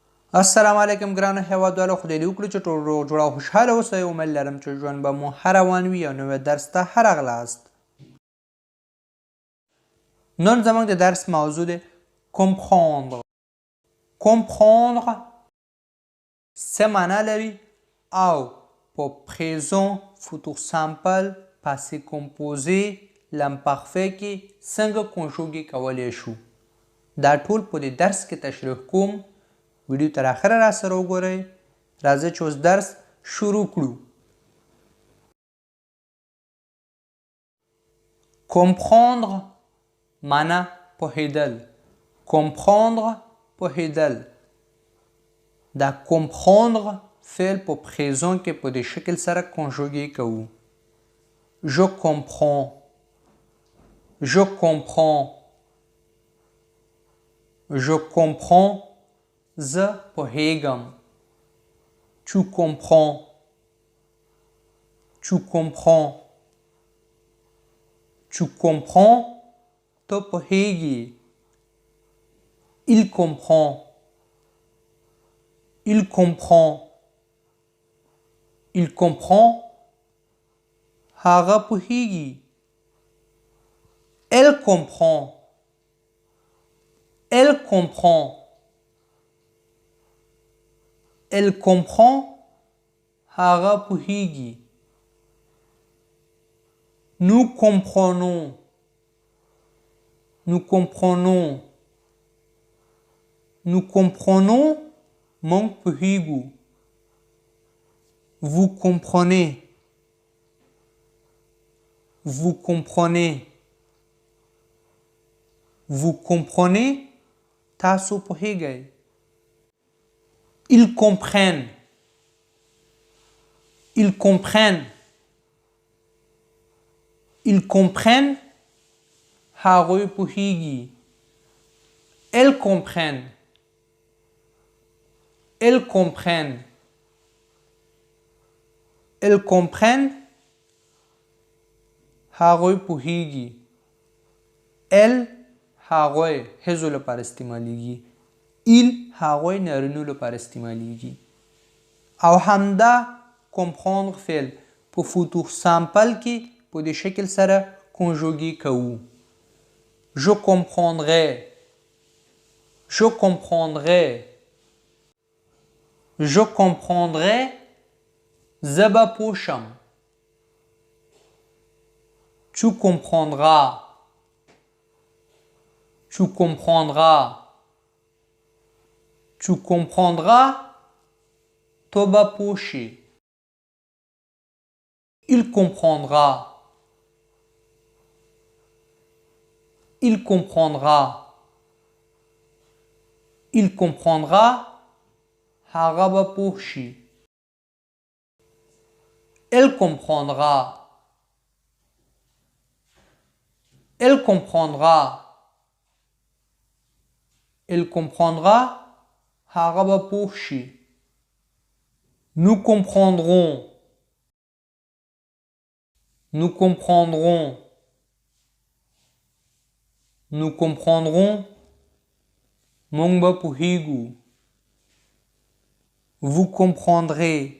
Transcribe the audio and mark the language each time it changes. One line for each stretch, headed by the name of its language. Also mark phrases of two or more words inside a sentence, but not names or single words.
Pashto: السلام علیکم ګرانو هیوادوالو، خدای دې وکړي چې ټول روغ جوړ او خوشحاله اوسئ. امید لرم چې ژوند به مو ښه روان وي او نوی درس ته ښه راغلاست. نن زموږ د درس موضوع دی comprendre. comprendre څه معنا لري او په
French: présent futur simple passé composé l'imparfait
Pashto: کې څنګه کنجوګې کولی شو. دا ټول په دې درس کې تشریح کوم. ویډیو تر اخره را سره وګورئ. راځئ چې اوس درس شروع کړو. comprendre معنا پوهیدل. comprendre پوهیدل. دا comprendre فعل په présent کې په دې شکل سره کنجوګې کوو.
French: je comprends. je comprends. je comprends.
Pashto: زه پوهیږم.
French: tu comprends. tu comprends. tu comprends.
Pashto: ته پوهیږي.
French: il comprend. il comprend. il comprend.
Pashto: هغه پوهیږي.
French: elle comprend. elle comprend. elle comprend.
Pashto: هغه پوهیږي.
French: nous comprenons. nous comprenons. nous comprenons.
Pashto: موږ پوهیږو.
French: vous comprenez. vous comprenez. vous comprenez.
Pashto: تاسو پوهیږئ.
French: ils comprennent. ils comprennent. ils comprennent.
Pashto: هغوی پوهیږي.
French: elles comprennent. elles comprennent. elles comprennent.
Pashto: هغوی پوهیږي. elles هغوی ښځو لپاره استعمالیږي. il هغوی نارینو لپاره استعمالیږي. او همدا comprendre فعل په
French: futur simple
Pashto: کې په دې شکل سره کنجوګې کوو.
French: je comprendrai. je comprendrai. je comprendrai.
Pashto: زه به پوه شم.
French: tu comprendras. tu comprendras. tu comprendras.
Pashto: تو به پوه شي.
French: il comprendra. il comprendra. il comprendra.
Pashto: هغه به پوه شي.
French: elle comprendra. elle comprendra. elle comprendra.
Pashto: هغه به پوه شي.
French: nous comprendrons. nous comprendrons. nous comprendrons.
Pashto: موږ به پوهیږو.
French: vous comprendrez.